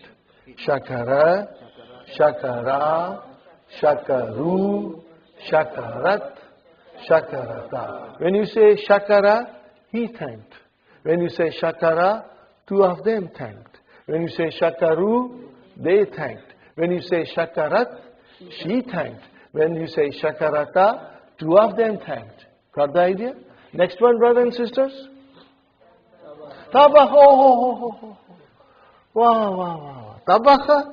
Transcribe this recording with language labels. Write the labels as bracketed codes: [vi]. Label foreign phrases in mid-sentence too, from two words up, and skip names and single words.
[ar] شكر شكر شكروا شكرت شكرتا. [en] When you say Shakara, he thanked. When you say Shakara, two of them thanked. When you say Shakaru, they thanked. When you say Shakarat, she thanked. When you say Shakarata, two of them thanked. Got the idea? Next one, brothers and sisters. Tabakha. Oh. Wow. Tabakha.